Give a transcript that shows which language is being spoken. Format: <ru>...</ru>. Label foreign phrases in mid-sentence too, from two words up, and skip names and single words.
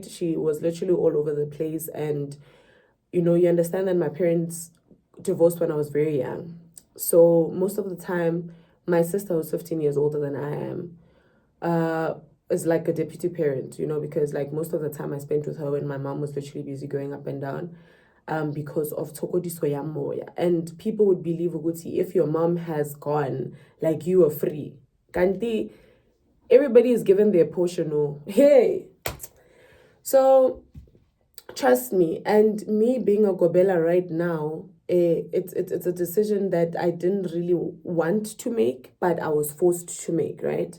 <en>She was literally all over the place. And, you understand that my parents divorced when I was very young. So most of the time, my sister, who's 15 years older than I am, is like a deputy parent, you know, because like most of the time I spent with her when my mom was literally busy going up and down, because of</en> <st>Tokodiso ya moya.</st> <en>And people would believe Uguti, if your mom has gone, like you are free. Kanti, everybody is given their portion. Oh, hey. So trust me, and me being a Gobela right now, it's a decision that I didn't really want to make, but I was forced to make, right?</en>